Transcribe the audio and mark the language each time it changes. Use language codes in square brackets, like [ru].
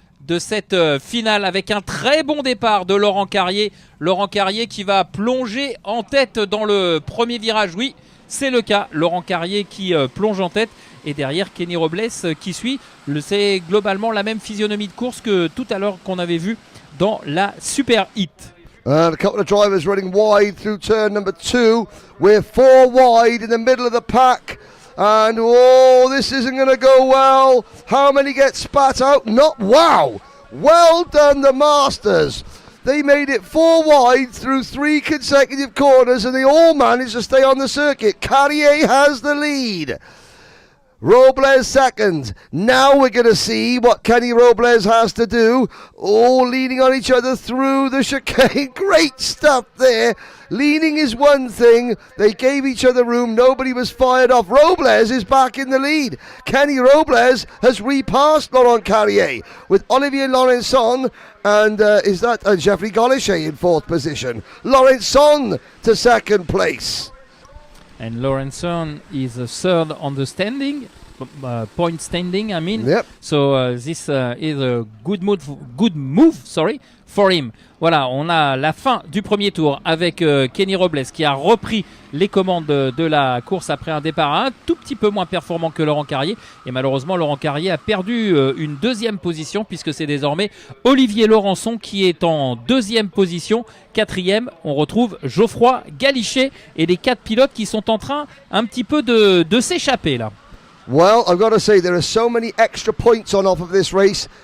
[fr] de cette finale avec un très bon départ de Laurent Carrier. Laurent Carrier qui va plonger en tête dans le premier virage. Oui, c'est le cas. Laurent Carrier qui plonge en tête. Et derrière, Kenny Robles qui suit. C'est globalement la même physionomie de course que tout à l'heure qu'on avait vu dans la Super Hit. [en] And a couple of drivers running wide through turn number 2. We're 4 wide in the middle of the pack. And oh, this isn't going to go well. How many get spat out? Not wow. Well done, the Masters. They made it 4 wide through 3 consecutive corners and they all managed to stay on the circuit. Carrier has the lead. Robles second. Now we're going to see what Kenny Robles has to do. All leaning on each other through the chicane. Great stuff there. Leaning is one thing. They gave each other room. Nobody was fired off. Robles is back in the lead. Kenny Robles has repassed Laurent Carrier with Olivier Laurenson and is that Geoffrey Golichet in 4th position. Laurenson to 2nd place. And Laurenson is third on the standing, point standing, I mean. Yep. So this is a good move, for him. [fr] Voilà, on a la fin du premier tour avec Kenny Robles qui a repris les commandes de la course après un départ un tout petit peu moins performant que Laurent Carrier. Et malheureusement, Laurent Carrier a perdu une 2e position puisque c'est désormais Olivier Laurenson qui est en 2e position. 4e, on retrouve Geoffroy Galichet et les 4 pilotes qui sont en train un petit peu de s'échapper là. [en] Well, I've got to say, there are so many extra points on off of this race.